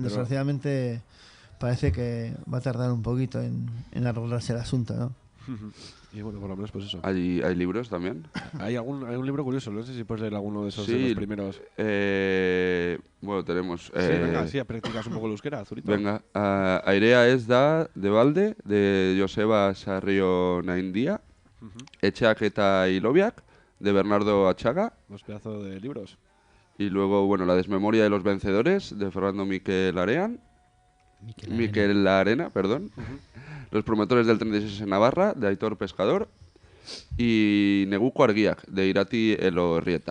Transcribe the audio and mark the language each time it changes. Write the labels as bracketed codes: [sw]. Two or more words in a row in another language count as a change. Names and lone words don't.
[es] desgraciadamente parece que va a tardar un poquito en arreglarse el asunto, ¿no? Y bueno, por lo menos pues eso. Hay libros también. Hay un libro curioso, no sé si puedes leer alguno de esos de Sí, los primeros. Bueno, tenemos... Sí, venga, sí, practicas un poco el euskera, Zurito. Venga, airea ez da de balde, de Joseba Sarrio Naindia, Etxeak eta Ilobiak, de Bernardo Achaga, Los pedazos de libros. y luego, bueno, La desmemoria de los vencedores, de Fernando Miquel Arean, Miquel Arena, perdón, Los promotores del 36 en Navarra, de Aitor Pescador, y Neguko Argiak, de Irati Elorrieta.